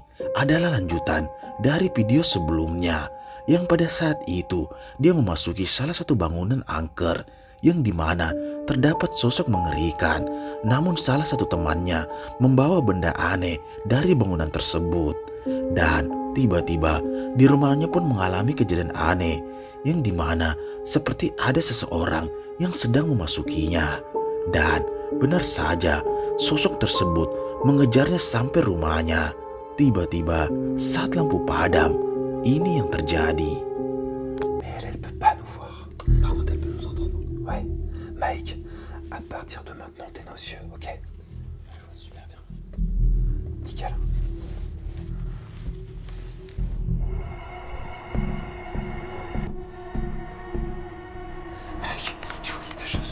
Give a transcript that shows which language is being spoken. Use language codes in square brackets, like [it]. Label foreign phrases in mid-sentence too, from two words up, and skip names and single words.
[id] adalah lanjutan dari video sebelumnya, yang pada saat itu dia memasuki salah satu bangunan angker yang dimana terdapat sosok mengerikan, namun salah satu temannya membawa benda aneh dari bangunan tersebut, dan tiba-tiba di rumahnya pun mengalami kejadian aneh yang dimana seperti ada seseorang yang sedang memasukinya. Dan benar saja sosok tersebut mengejarnya sampai rumahnya. Tiba-tiba saat lampu padam, ini yang terjadi. [fr] Mais elle peut pas nous voir. Par contre, elle peut nous entendre. Ouais. Mike, à partir de maintenant, t'es nos yeux, ok? Je vois super bien. Nickel. Mike, tu vois quelque chose?